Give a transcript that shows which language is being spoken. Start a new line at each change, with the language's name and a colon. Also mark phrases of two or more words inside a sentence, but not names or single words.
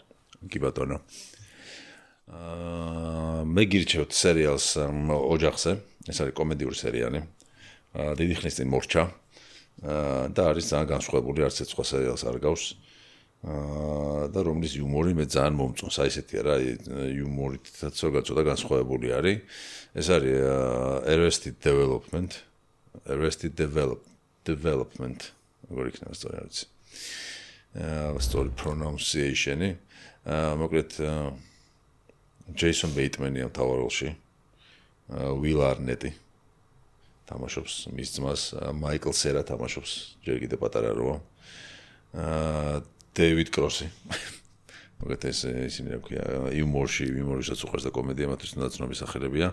Georgian: კი ბატონო მე გირჩევთ სერიალს ოჯახზე ეს არის კომედიური სერიალი დიდი ხნის წინ მორჩა და არის ძალიან განსხვავებული, არც ერთ სხვა სერიალს არ გავს. და რომლის იუმორი მე ძალიან მომწონს, აი ესეთია რა, იუმორითაც ზოგადად ცოტა განსხვავებული არის. ეს არის Arrested Development, როგორ იქნება სწორი არ ვიცი.
English: Story pronunciation-ი.
Georgian: მოკლედ Jason Bateman-ია მთავარ როლში. Will Arnett-ი თამაშობს მის ძმას, Michael Cera თამაშობს, ჯერ კიდე პატარა როა. David Cross-ი. მოკლედ ისინი რა ქვია, იუმორისაც უყვარს და კომედია მათთვის ნაცნობი სახელებია.